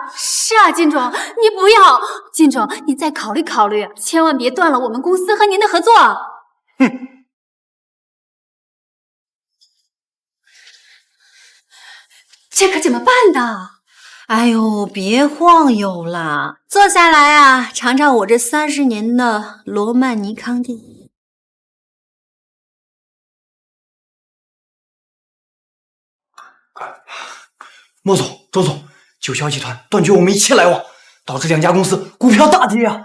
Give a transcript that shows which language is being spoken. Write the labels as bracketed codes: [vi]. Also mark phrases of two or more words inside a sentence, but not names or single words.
[zh] 是啊，靳總，你不要，靳總，你再考慮考慮，千萬別斷了我們公司和您的合作。哼。這可怎麼辦呢？哎呦，別晃悠了，坐下來啊，嘗嘗我這30年的羅曼尼康帝。莫總、周總，九霄集團斷絕我們一切來往，導致兩家公司股票大跌啊！